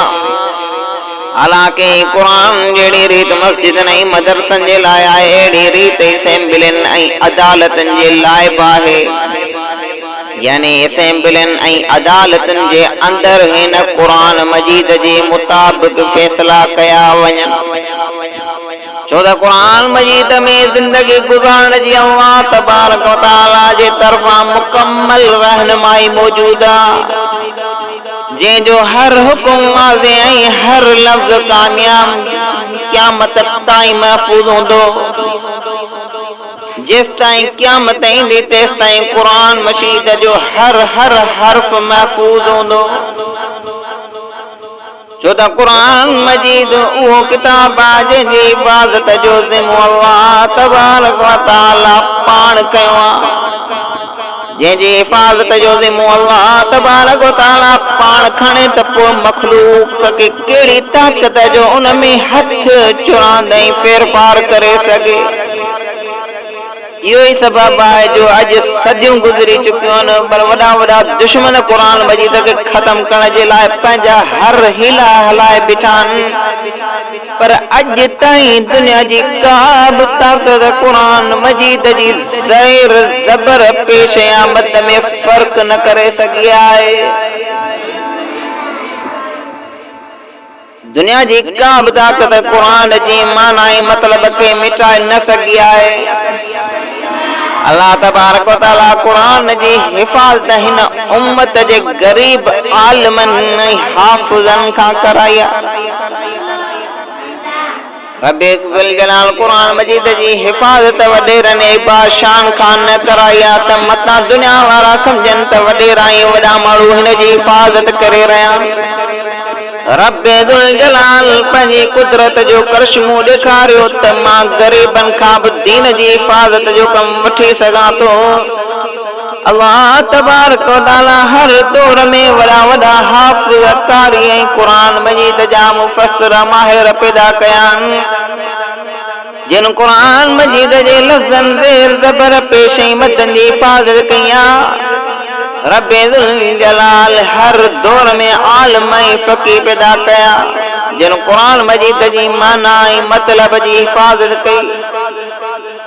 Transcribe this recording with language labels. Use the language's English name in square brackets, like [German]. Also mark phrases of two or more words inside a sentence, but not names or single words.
[Sindhi] हालांकि कुरान जहिड़ी रीत मस्जिदनि ऐं मदरसनि जे लाइ आहे, अहिड़ी रीत असेंबलियुनि ऐं अदालतनि जे लाइ बि आहे। यानी असेंबलियुनि ऐं अदालतनि जे अंदरि हिन कुरान मजीद जे मुताबिक़ फ़ैसिला कया वञनि, छो त कुरान मजीद में ज़िंदगी गुज़ारण जी अल्लाह तबारक व तआला जे तरफ़ां मुकम्मल रहनुमाई मौजूद आहे, जंहिंजो हर हुकुम वाज़े ऐं हर लफ़्ज़ कामयाब क़यामत ताईं महफ़ूज़ हूंदो। जेसि ताईं क़यामत ईंदी तेसि ताईं कुरान मजीद जो हर हर्फ़ महफ़ूज़ हूंदो, छो त कुरान मजीद उहो किताब आहे जंहिंजी हिफ़ाज़त जो ज़िम्मो अल्लाह तबारक व तआला पाण कयो आहे, जंहिंजी हिफ़ाज़त जो ज़िम्मो अल्लाह तबारक व तआला पाण खणे त पोइ मख़लूक़ खे कहिड़ी ताक़त जो उन में हथ चुरांदे फेरफार करे सघे। इहो ई सबब आहे जो अॼु सदियूं गुज़री चुकियूं आहिनि, पर वॾा वॾा दुश्मन कुरान मजीद खे ख़त्म करण जे लाइ पंहिंजा हर हीला हलाए बीठा आहिनि, पर अॼु ताईं दुनिया जी का बि ताक़त कुरान मजीद जी ज़ैर ज़बर पेश आमद में फ़र्क़ न करे सघी आहे। दुनिया जी का बि ताक़त कुरान जी माना ऐं मतिलब खे मिटाए न सघी आहे। अल्लाह तबारक व तआला कुरान जी हिफ़ाज़त हिन उम्मत जे गरीब आलिमनि ऐं हाफ़िज़नि खां कराई आहे। रब ज़ुल जलाल कुरान मजीद जी हिफ़ाज़त वॾेरनि ऐं बादशाहन खां न कराई आहे त मतां दुनिया वारा सम्झनि त वॾेरा ऐं वॾा माण्हू हिन जी हिफ़ाज़त करे रहिया। रब ज़ुल जलाल पंहिंजी कुदरत जो करिश्मो ॾेखारियो त मां ग़रीबनि खां बि दीन जी हिफ़ाज़त जो कमु वठी सघां थो। अल्लाह तबारक व तआला हर दौर में वॾा वॾा हाफ़िज़ कारी ऐं कुरान मजीद जा मुफ़स्सिर माहिर पैदा कया आहिनि, जिन कुरान मजीद जे लफ़्ज़नि ज़ेर ज़बर पेश ऐं मदनि जी हिफ़ाज़त कई आहे। रब ज़ुल जलाल हर दौर में आलिम ऐं फ़क़ीह पैदा कया, जिन कुरान मजीद जी माना ऐं मतलब जी हिफ़ाज़त कई।